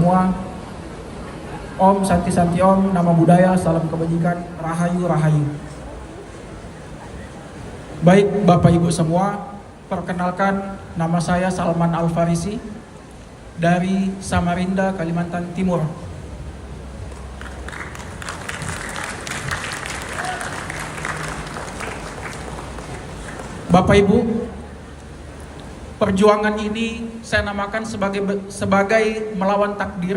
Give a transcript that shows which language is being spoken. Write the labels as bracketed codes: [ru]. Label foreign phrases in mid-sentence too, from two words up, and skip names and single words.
[id] semua. Om Santi Santi Om, nama budaya, salam kebajikan, rahayu rahayu. Baik Bapak Ibu semua, perkenalkan nama saya Salman Al-Farisi dari Samarinda, Kalimantan Timur. Bapak Ibu, perjuangan ini saya namakan sebagai melawan takdir.